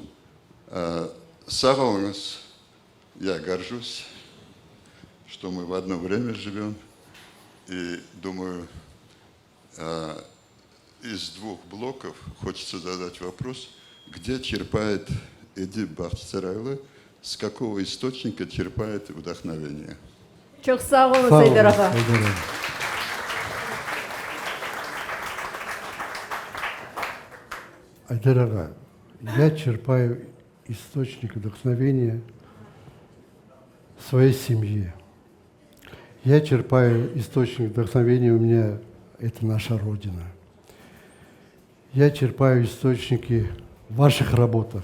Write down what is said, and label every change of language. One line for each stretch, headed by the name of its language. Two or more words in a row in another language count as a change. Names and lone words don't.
Russian: Сағалыңыз, я горжусь, что мы в одно время живем. И думаю, из двух блоков хочется задать вопрос, где черпает Эдип Бахтисарайлы, с какого источника черпает вдохновение?
Crimean Tatar: Çok sağ olun Sağ olun, Айдар аға. Айдар аға. Айдар,
Russian: я черпаю источник вдохновения в своей семье. Я черпаю источник вдохновения, у меня это наша Родина. Я черпаю источники в ваших работах.